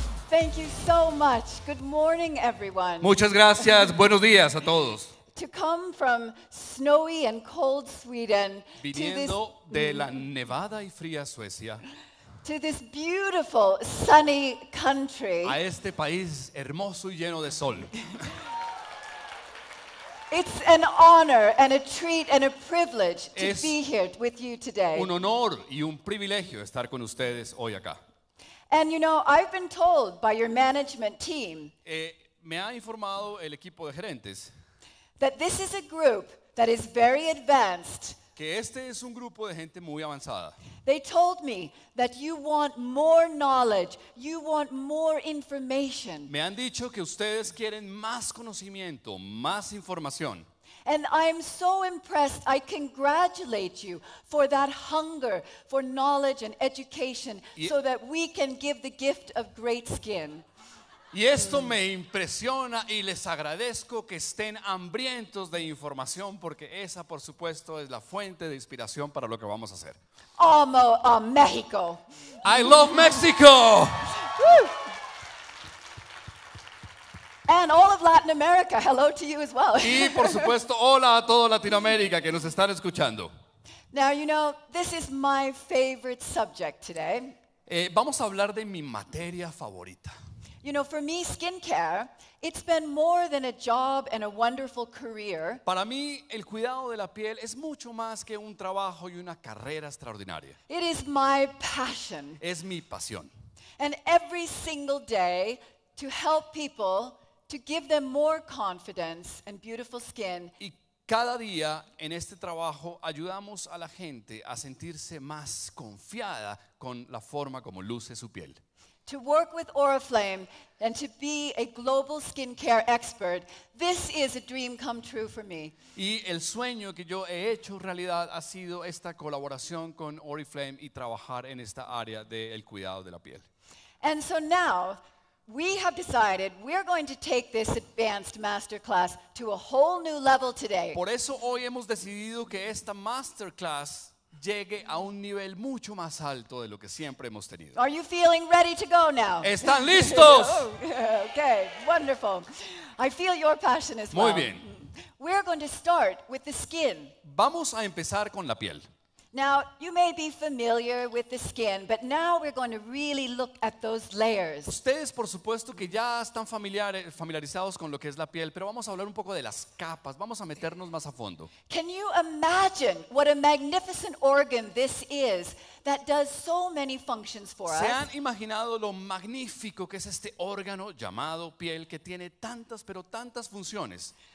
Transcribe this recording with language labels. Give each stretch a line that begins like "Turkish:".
English: Thank you so much. Good morning, everyone.
Spanish: Muchas gracias, buenos días a todos.
English: To come from snowy and cold Sweden
Spanish: Viniendo de la nevada y fría Suecia
English: to this beautiful sunny country,
Spanish: a este país hermoso y lleno de sol.
English: it's an honor and a treat and a privilege to
Spanish: Es
English: be here with you today.
Spanish: Un honor y un privilegio estar con ustedes hoy acá.
English: And you know, I've been told by your management team
Spanish: Me ha informado el equipo de gerentes
English: that this is a group that is very advanced.
Spanish: que este es un grupo de gente muy avanzada.
English: They told me that you want more knowledge, you want more information.
Spanish: Me han dicho que ustedes quieren más conocimiento, más información.
English: And I'm so impressed. I congratulate you for that hunger for knowledge and education so that we can give the gift of great skin.
Spanish: Y esto me impresiona y les agradezco que estén hambrientos de información porque esa, por supuesto, es la fuente de inspiración para lo que vamos a hacer.
English: Mexico. I love Mexico. Woo. And all of Latin America, hello to you as well.
Spanish: Y por supuesto, hola a toda Latinoamérica que nos están escuchando.
English: Now, you know, this is my favorite subject today.
Spanish: Vamos a hablar de mi materia favorita.
English: You know, for me, skincare, it's been more than a job and a wonderful career.
Spanish: Para mí, el cuidado de la piel es mucho más que un trabajo y una carrera extraordinaria.
English: It is my passion.
Spanish: Es mi pasión.
English: And every single day, to help people, to give them more confidence and beautiful skin.
Spanish: Y cada día en este trabajo ayudamos a la gente a sentirse más confiada con la forma como luce su piel.
English: To work with Oriflame and to be a global skincare expert, this is a dream come true for me.
Spanish: Y el sueño que yo he hecho realidad ha sido esta colaboración con Oriflame y trabajar en esta área del cuidado de la piel.
English: And so now, we have decided we're going to take this advanced masterclass to a whole new level today.
Spanish: Por eso hoy hemos decidido que esta Masterclass llegue a un nivel mucho más alto de lo que siempre hemos tenido.
English: Are you feeling ready to go now?
Spanish: ¿Están listos?
English: Oh, okay, wonderful. I feel your passion as well.
Spanish: Muy bien.
English: We're going to start with the skin.
Spanish: Vamos a empezar con la piel.
English: Now, you may be familiar with the skin, but now we're going to really look at those layers.
Spanish: Ustedes, por supuesto, que ya están familiarizados con lo que es la piel, pero vamos a hablar un poco de las capas, vamos a meternos más a fondo.
English: Can you imagine what a magnificent organ this is that does so many functions for
Spanish: ¿Se
English: us?
Spanish: han imaginado lo magnífico que es este órgano llamado piel que tiene tantas, pero tantas funciones?